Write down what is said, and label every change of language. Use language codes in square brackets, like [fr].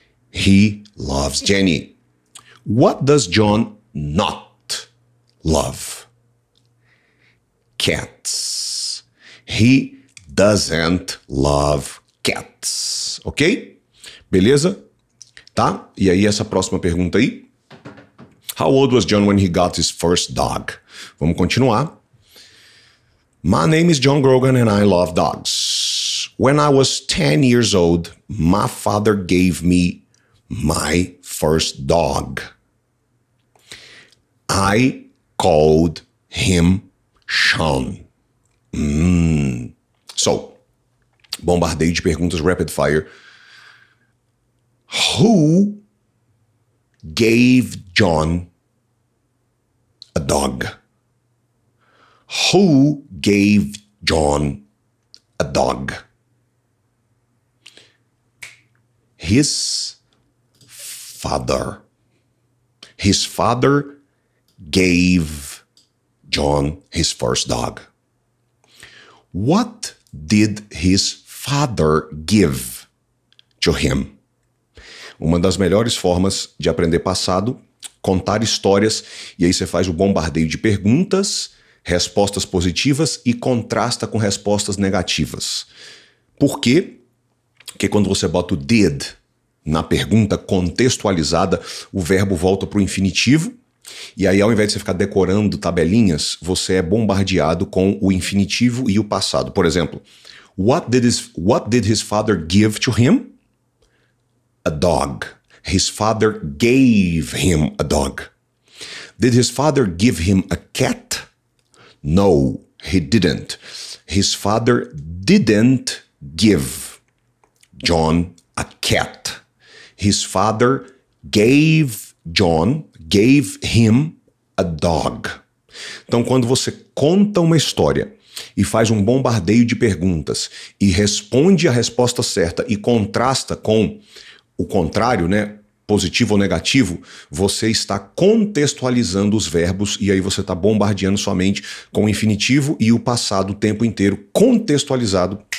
[en] He loves Jenny. What does John not love? Cats. He doesn't love cats. Ok? [pt] Beleza? Tá? E aí essa próxima pergunta aí. [en] How old was John when he got his first dog? [pt] Vamos continuar. [en] My name is John Grogan and I love dogs. When I was 10 years old, my father gave me my first dog. I called him Sean. [pt] So, bombardeio de perguntas [en] rapid fire. Who gave John a dog? Who gave John a dog? His father. His father gave John his first dog. What did his father give to him? [pt] Uma das melhores formas de aprender passado contar histórias, e aí você faz o bombardeio de perguntas, respostas positivas e contrasta com respostas negativas. Por quê? Porque quando você bota o did na pergunta contextualizada, o verbo volta para o infinitivo, e aí ao invés de você ficar decorando tabelinhas, você é bombardeado com o infinitivo e o passado. Por exemplo, [en] what did his father give to him? A dog. His father gave him a dog. Did his father give him a cat? No, he didn't. His father didn't give John a cat. His father gave him a dog. [pt] Então, quando você conta uma história e faz um bombardeio de perguntas e responde a resposta certa e contrasta com o contrário, né, positivo ou negativo, você está contextualizando os verbos e aí você está bombardeando sua mente com o infinitivo e o passado o tempo inteiro contextualizado.